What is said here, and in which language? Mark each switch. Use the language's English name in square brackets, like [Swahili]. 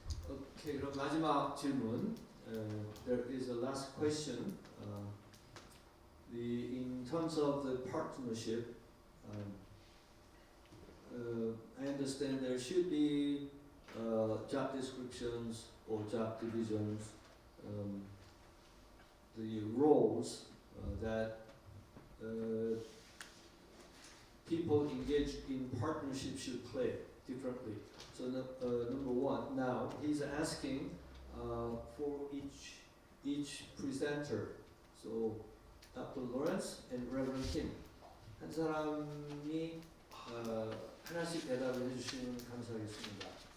[Korean] Okay, 그럼 마지막 질문. [English] There is a last question. In terms of the partnership, I understand there should be job descriptions or job divisions, the roles that people engaged in partnership should play differently. So number one, now he's asking for each presenter. So Dr. [Korean] Lawrence and Reverend Kim, 한 사람이 하나씩 대답을 해주시면 감사하겠습니다.